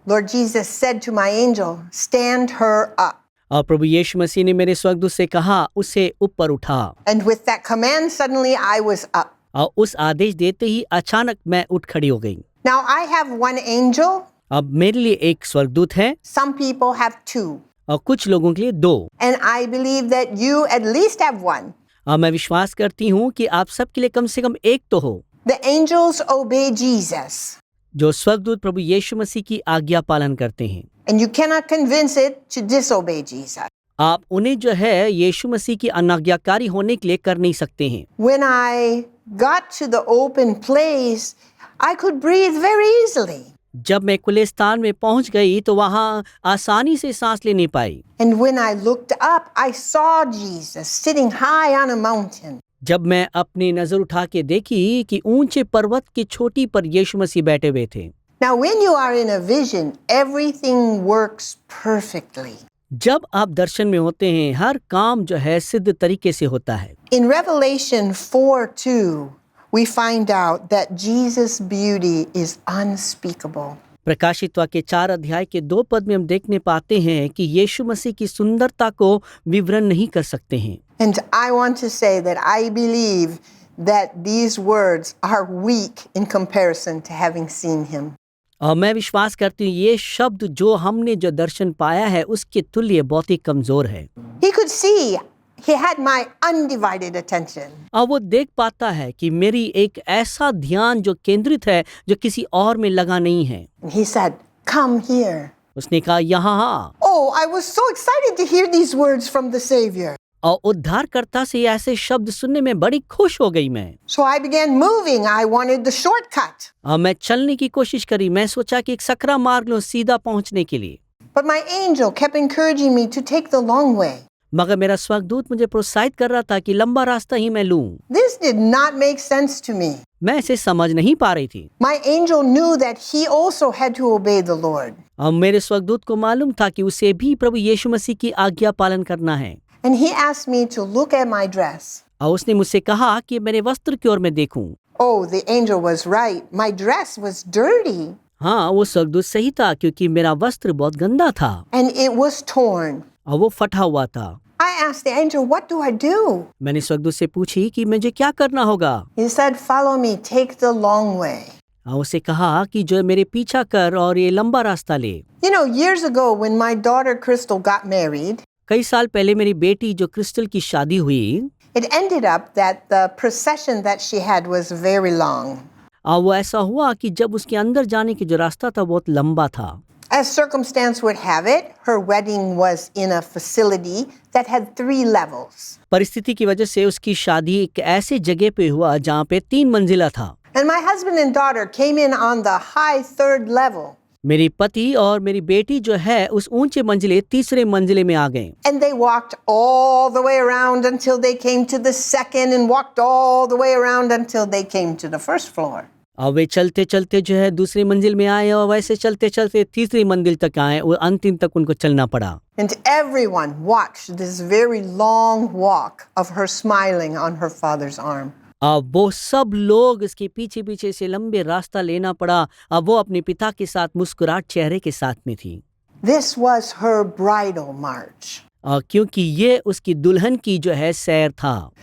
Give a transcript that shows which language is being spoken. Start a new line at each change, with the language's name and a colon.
English: Lord Jesus said to my angel, "Stand her up."
Hindi: और प्रभु यीशु मसीह ने मेरे स्वर्गदूत से कहा, उसे ऊपर उठा।
English: And with that command, suddenly I was up.
Hindi: और उस आदेश देते ही अचानक मैं उठ खड़ी हो गई।
English: Now I have one angel.
Hindi: अब मेरे लिए एक स्वर्गदूत है
English: Some people have two.
Hindi: और कुछ लोगों के लिए दो।
English: And I believe that you at least have one.
Hindi: और मैं विश्वास करती हूँ कि आप सबके लिए कम से कम एक तो हो।
English: The angels obey Jesus.
Hindi: जो स्वर्गदूत प्रभु यीशु मसीह की आज्ञा पालन करते हैं।
English: And you cannot convince it to disobey Jesus.
Hindi: आप उन्हें जो है यीशु मसीह की अनाज्ञाकारी होने के लिए कर नहीं सकते हैं।
English: When I got to the open place, I could breathe very easily.
Hindi: जब मैं खुले स्थान में पहुंच गई तो वहां आसानी से सांस ले नहीं पाई।
English: And when I looked up, I saw Jesus sitting high on a mountain.
Hindi: जब मैं अपनी नजर उठा के देखी कि ऊंचे पर्वत की चोटी पर यीशु मसीह बैठे हुए थे।
English: Now, when you are in a vision, everything works perfectly.
Hindi: जब आप दर्शन में होते हैं, हर काम जो है सिद्ध तरीके से होता है।
English: In Revelation 4:2, we find out that Jesus' beauty is unspeakable.
Hindi: प्रकाशित वाक्य 4 अध्याय के 2 पद में हम देखने पाते हैं कि यीशु मसीह की सुंदरता को विवरण नहीं कर सकते हैं।
English: And I want to say that I believe that these words are weak in comparison to having seen him.
Hindi: और मैं विश्वास करती हूँ ये शब्द जो हमने जो दर्शन पाया है उसके तुल्य बहुत ही कमजोर है।
English: He could see he had my undivided attention.
Hindi: और वो देख पाता है कि मेरी एक ऐसा ध्यान जो केंद्रित है जो किसी और में लगा नहीं है।
English: And he said, "Come here."
Hindi: उसने कहा यहाँ हाँ।
English: Oh, I was so excited to hear these words from the Savior.
Hindi: और उद्धारकर्ता से ऐसे शब्द सुनने में बड़ी खुश हो गई मैं।
English: So I began moving. I wanted the shortcut.
Hindi: और मैं चलने की कोशिश करी, मैं सोचा कि एक सकरा मार्ग लो सीधा पहुंचने के लिए।
English: But my angel kept encouraging me to take the long way.
Hindi: मगर मेरा स्वर्गदूत मुझे प्रोत्साहित कर रहा था कि लंबा रास्ता ही मैं लूं।
English: This did not make sense to me.
Hindi: मैं इसे समझ नहीं पा रही थी।
English: My angel knew that he also had to obey the Lord.
Hindi: और मेरे स्वर्गदूत को मालूम था कि उसे भी प्रभु यीशु मसीह की आज्ञा पालन करना है।
English: And he asked me to look at my dress.
Hindi: और उसने मुझसे कहा कि मेरे वस्त्र की ओर मैं देखूं।
English: Oh, the angel was right. My dress was dirty.
Hindi: हाँ, वो स्वर्गदूत सही था क्योंकि मेरा वस्त्र बहुत गंदा था
English: And it was torn.
Hindi: और वो फटा हुआ था।
English: I asked the angel, "What do I do?"
Hindi: मैंने स्वर्गदूत से पूछी कि मुझे क्या करना होगा।
English: He said, "Follow me. Take the long way."
Hindi: और उसे कहा कि जो मेरे पीछा कर और ये लंबा रास्ता ले।
English: You know, years ago when my daughter Crystal got married,
Hindi: कई साल पहले मेरी बेटी जो क्रिस्टल की शादी हुई,
English: it ended up that the procession that she had was very long.
Hindi: और वो ऐसा हुआ कि जब उसके अंदर जाने की जो रास्ता था बहुत लंबा था।
English: As circumstance would have it, her wedding was in a facility that had 3 levels.
Hindi: परिस्थिति की वजह से उसकी शादी एक ऐसे जगह पे हुआ जहाँ पे 3 मंजिला था।
English: And my husband and daughter came in on the high 3rd level.
Hindi: मेरी पति और मेरी बेटी जो है उस ऊंचे मंजिले 3रे मंजिले में आ गए।
English: And they walked all the way around until they came to the 2nd and walked all the way around until they came to the 1st floor.
Hindi: और वे चलते चलते जो है दूसरी मंजिल में आए और वैसे चलते चलते 3री मंजिल तक आए और अंतिम तक उनको चलना पड़ा।
English: And everyone watched this very long walk of her smiling on her father's arm.
Hindi: अब वो सब लोग इसके पीछे पीछे से लंबे रास्ता लेना पड़ा। अब वो अपने पिता के साथ मुस्कुराहट चेहरे के साथ में थी।
English: This was her bridal march.
Hindi: क्योंकि ये उसकी दुल्हन की जो है सैर था।